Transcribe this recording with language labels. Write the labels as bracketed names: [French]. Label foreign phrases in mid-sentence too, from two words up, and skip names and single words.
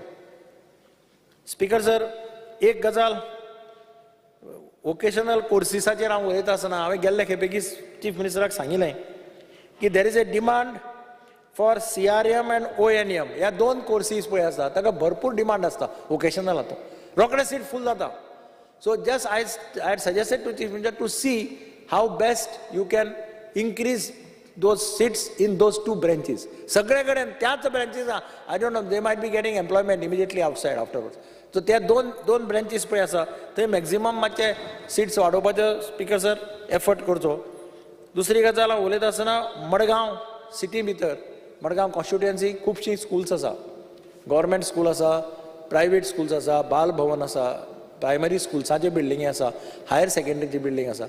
[English] Speaker sir, [Konkani] एक गजाल वोकेशनल कोर्सिसाचेर हांव उलयता आसतना हांवें गेल्ले खेपेकी चीफ मिनिस्टराक सांगिल्लें की [English] there is a demand for CRM and ONM. [Konkani] ह्या दोन कोर्सीस पळय आसा ताका भरपूर डिमांड आसता वोकेशनल हातूंत. रोखडे [English] seat full [Konkani] जाता. [English] so just I had suggested to Chief Minister to see how best you can increase those seats in those two branches. [Konkani] सगळे कडेन त्याच ब्रांचीस [English] I don't know, they might be getting employment immediately outside afterwards. [Konkani] So त्या दोन ब्रांचीस पळय आसा थंय मॅक्झिमम मातशे सीट्स वाडोवपाचो [English] speaker sir effort [Konkani] करचो. दुसरी गजाल हांव उलयता आसतना मडगांव सिटी भितर मडगांव कॉन्स्टिट्युएन्सी खुबशीं स्कूल्स आसा. [English] government school [Konkani] आसा, [English] private schools [Konkani] आसा, बाल भवन आसा, [English] primary schools buildings [Konkani] आसा, [English] higher secondary building [Konkani] आसा.